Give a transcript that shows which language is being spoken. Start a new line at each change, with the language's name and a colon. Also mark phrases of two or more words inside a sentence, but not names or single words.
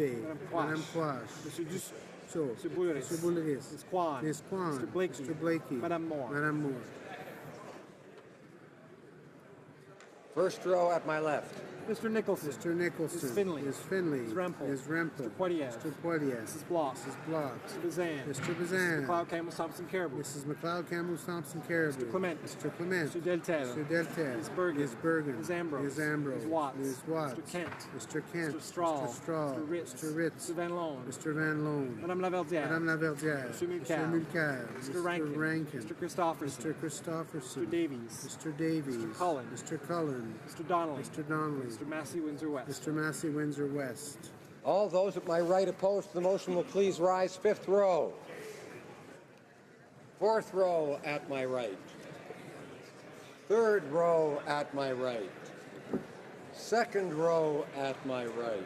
English: Madame Quash. Madame Quash. Monsieur Dussault. Monsieur Boulris. Monsieur Boulris. Ms. Kwan. Ms. Kwan. Mr. Blakey. Mr. Blakey. Madame Moore. Madame Moore. First row at my left. Mr. Nicholson. Mr. Nicholson. Ms. Finley. Ms. Finley. Ms. Rempel. Ms. Rempel. Mr. Poilievre. Mr. Poilievre. Mrs. Block. Mrs. Block. Mr. Bazan. Mr. Bazan. Mrs. McLeod Campbell Thompson Caribou. Mrs. McLeod Campbell Thompson Caribou. Mr. Clement. Mr. Clement. Mr. Deltel. Mr. Deltel. Ms. Bergen. Ms. Bergen. Ms. Ambrose. Ms. Ambrose. Ms. Watts. Ms. Watts. Mr. Kent. Mr. Kent. Mr. Straw. Mr. Straw. Mr. Ritz. Mr. Ritz. Mr. Van Loan. Mr. Van Loan. Madame Laverdière. Madame Laverdière. Mr. Mulcair. Mr. Mulcair. Mr. Rankin. Rankin. Mr. Christopherson. Mr. Christopherson. Mr. Davies. Mr. Davies. Mr. Cullen. Mr. Cullen. Mr. Donnelly. Mr. Donnelly. Mr. Massey, Windsor West. Mr. Massey, Windsor West. All those at my right opposed to the motion will please rise. Fifth row. Fourth row at my right. Third row at my right. Second row at my right.